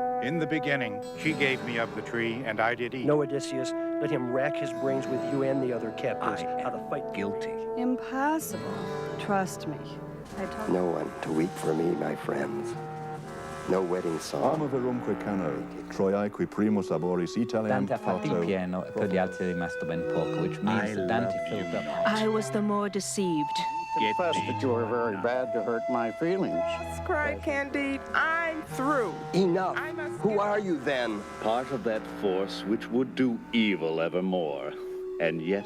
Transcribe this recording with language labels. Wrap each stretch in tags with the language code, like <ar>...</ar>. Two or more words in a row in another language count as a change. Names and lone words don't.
<en>In the beginning, she gave me of the tree, and I did eat. No, Odysseus, let him rack his brains with you and the other captives how to fight. Guilty. Impossible. Trust me. No one to weep for me, my friends. No wedding song.</en> <la>Ama verumque cano, Troiae qui primus laboris Italiam</la> <it>Dante ha fatto il pieno e per gli altri è rimasto ben poco,</it> <en>which means that Dante filled up. I was the more deceived. Confess that you were very bad to hurt my feelings. Cried Candide, I'm through. Enough. Who are you then? Part of that force which would do evil evermore, and yet</en>